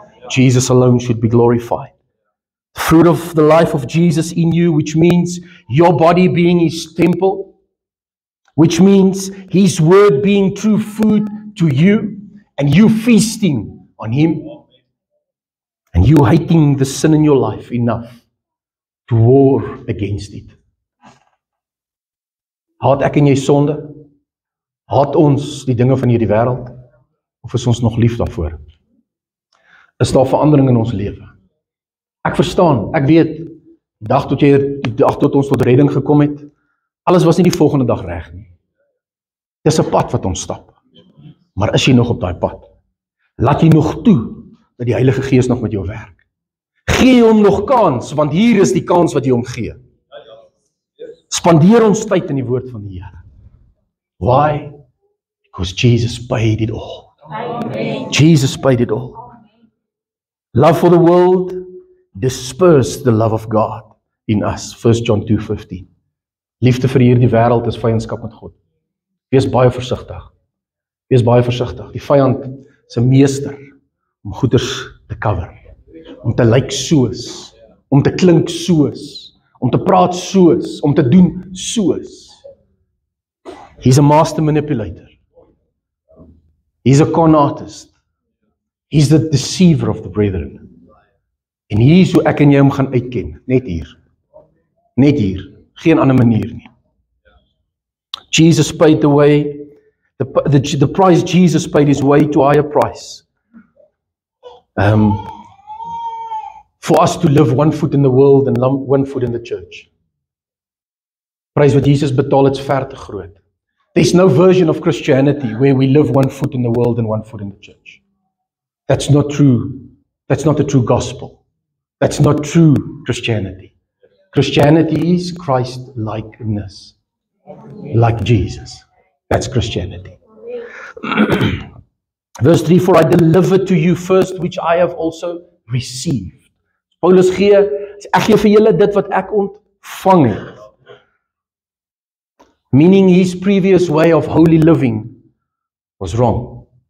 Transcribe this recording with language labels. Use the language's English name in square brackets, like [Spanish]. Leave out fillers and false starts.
[English] Jesus alone should be glorified. The fruit of the life of Jesus in you, which means your body being his temple, which means his word being true food to you, and you feasting on him, and you hating the sin in your life enough to war against it. [Afrikaans] Haat ek en jy sonde? Haat ons die dinge van hierdie wêreld? Of is ons nog lief daarvoor? Is daar verandering in ons lewe? Ek verstaan, ek weet, die dag tot ons tot redding gekom het, alles was nie die volgende dag reg nie. Dis 'n pad wat ons stap. Maar is jy nog op daai pad? Laat jy nog toe dat die Heilige Gees nog met jou werk? Gee hom nog kans, want hier is die kans wat jy hom gee. Spandeer ons tyd in die woord van die Here. [English] Why? Because Jesus paid it all. Amen. Jesus paid it all. Love for the world dispersed the love of God in us. 1 John 2:15. [Afrikaans] Liefde vir hierdie wêreld is vyandskap met God. Wees baie versigtig. Wees baie versigtig. Die vyand is 'n meester om goeders te cover, om te lyk soos, om te klink soos, om te praat soos, om te doen soos. [English] He's a master manipulator. He's a con artist. He's the deceiver of the brethren. [Afrikaans] En hier is hoe ek en jy hom gaan uitken, net hier. Net hier, geen ander manier nie. [English] Jesus paid the way, the price Jesus paid his way to higher price. For us to live one foot in the world and one foot in the church. [Afrikaans] Prys wat Jesus betaal het is ver te groot. [English] There's no version of Christianity where we live one foot in the world and one foot in the church. That's not true. That's not the true gospel. That's not true Christianity. Christianity is Christ-likeness. Like Jesus. That's Christianity. Verse 3, for I delivered to you first which I have also received. [Afrikaans] Paulus gee, ek gee vir julle dit wat ek ontvang het. [English] Meaning his previous way of holy living was wrong.